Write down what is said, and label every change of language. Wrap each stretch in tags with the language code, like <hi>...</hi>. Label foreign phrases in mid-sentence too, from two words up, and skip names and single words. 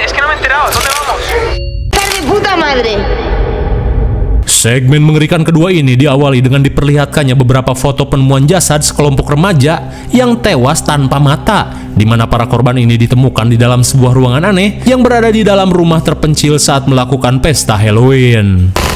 <es>Es que no me he enterado. ¿Dónde vamos? ¡De puta madre!</es> <id>Segmen mengerikan kedua ini diawali dengan diperlihatkannya beberapa foto penemuan jasad sekelompok remaja yang tewas tanpa mata, di mana para korban ini ditemukan di dalam sebuah ruangan aneh yang berada di dalam rumah terpencil saat melakukan pesta Halloween.</id>